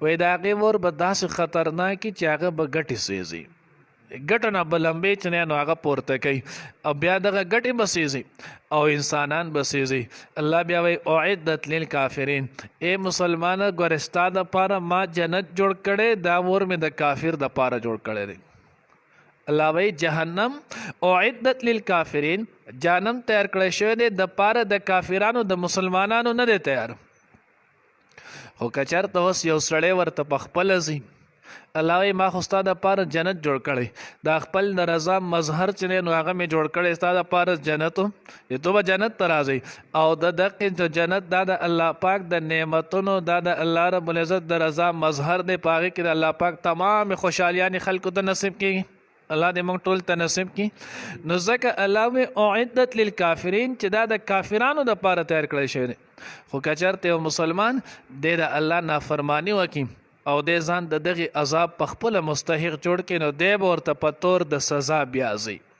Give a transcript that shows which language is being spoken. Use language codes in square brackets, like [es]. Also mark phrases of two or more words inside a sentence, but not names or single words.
[ps] وایي د هغې ور به داسې خطرناکي چې هغه به ګټې سیزي ګټه نه به لمبې چې نو هغه پورته کوي او بیا دغه ګټې به سیزي او انسانان به سیزي الله بیا وایي [ar] اعدت للکافرین [ps] ای مسلمانه ګوره ستا دپاره ما جنت جوړ کړی دا ور مې د کافر دپاره جوړ کړی دی الله وایي جهنم [ar] اعدت للکافرین [ps] جهنم تیار کړی شوی دی دپاره د کافرانو د مسلمانانو نه دی تیار خو که چېرته اوس یو سړی ورته پخپله ځي الله وایي ما خو ستا دپاره جنت جوړ کړی دا خپل د رضا مظهر چې دی نو هغه مې جوړ کړی ستا دپاره جنت و تو به جنت ته راځئ او د دقې جنت دا د الله پاک د نعمتونو دا د الله [ar] رب العزت [ps] د رضا مظهر دی په هغې کې د الله پاک تمام خوشحالیانې خلکو ته نصیب کېږي الله دې موږ ټول ته نصیب کړي نو ځکه الله وایي [ar] اعدت للکافرین [ps] چې دا د کافرانو دپاره تیار کړی شوی دی خو که چېرته یو مسلمان دی د الله نافرماني وکړي او دې ځان د دغې عذاب په خپله مستحق جوړ کړي نو دی به ورته په طور د سزا بیا ځي